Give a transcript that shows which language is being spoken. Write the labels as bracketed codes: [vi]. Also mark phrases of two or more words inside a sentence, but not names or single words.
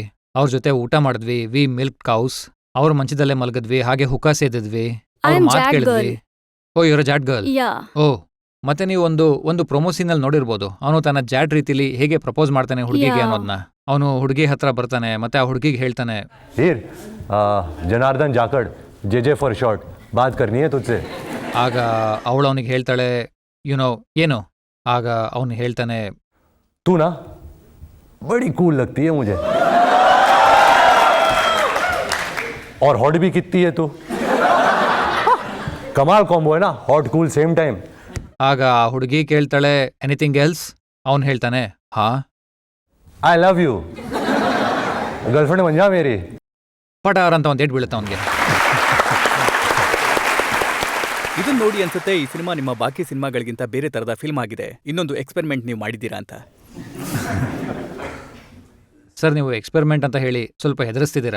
[kn] ಅವ್ರ ಜೊತೆ ಊಟ ಮಾಡಿದ್ವಿ, [en] we milk cows, [kn] ಅವ್ರ ಮಂಚದಲ್ಲೇ ಮಲಗಿದ್ವಿ, ಹಾಗೆ ಹುಕ್ಕಾ ಸೇದಿದ್ವಿ, [en] I [kn] ಅವ್ರ [en] am [kn] ಮಾತು [en] Jat [kn] ಕೇಳಿದ್ವಿ. ಓ, ಇವರ ಜಾಟ್ ಗರ್ಲ್. ಯಾ. ಓ, ಮತ್ತೆ ನೀವು ಒಂದು ಪ್ರೊಮೋ ಸೀನಲ್ಲಿ ನೋಡಿರ್ಬೋದು, ಅವನು ತನ್ನ ಜಾಟ್ ರೀತಿಲಿ ಹೇಗೆ ಪ್ರಪೋಸ್ ಮಾಡ್ತಾನೆ ಹುಡುಗಿಗೆ [en] Yeah. [kn] ಅನ್ನೋದನ್ನ. ಅವನು ಹುಡುಗಿ ಹತ್ರ ಬರ್ತಾನೆ, ಮತ್ತೆ ಆ ಹುಡುಗಿಗೆ ಹೇಳ್ತಾನೆ, [hi] हीर जनार्दन जाखड़ [en] J for short [hi] बात करनी है तुझसे. [kn] ಆಗ ಅವಳು ಅವನಿಗೆ ಹೇಳ್ತಾಳೆ, ಏನು? ಆಗ ಅವನು ಹೇಳ್ತಾನೆ, [hi] तू ना बड़ी कूल लगती है मुझे, और हॉट भी कितनी है तू. कमाल कॉम्बो है ना, [en] hot cool same time. [kn] ಆಗ ಆ ಹುಡುಗಿ ಕೇಳ್ತಾಳೆ, [en] anything else? [kn] ಅವನು ಹೇಳ್ತಾನೆ, ಹಾ. [en] I love you, [hi] गर्लफ्रेंड बन जा मेरी. [kn] ಪಟಾರ್ ಅಂತ ಒಂದು ಏಟ್ ಬೀಳುತ್ತೆ ಅವನಿಗೆ. ಇದನ್ನ ನೋಡಿ ಅನ್ಸುತ್ತೆ ಈ ಸಿನಿಮಾ ನಿಮ್ಮ ಬಾಕಿ ಸಿನಿಮಾಗಳಿಗಿಂತ ಬೇರೆ ತರದ ಫಿಲ್ಮ್ ಆಗಿದೆ, ಇನ್ನೊಂದು ಎಕ್ಸ್ಪೆರಿಮೆಂಟ್ ನೀವು ಮಾಡಿದ್ದೀರಾ ಅಂತ. ಸರ್, ನೀವು ಎಕ್ಸ್ಪೆರಿಮೆಂಟ್ ಅಂತ ಹೇಳಿ ಸ್ವಲ್ಪ ಹೆದರಿಸ್ತಿದ್ದೀರಾ.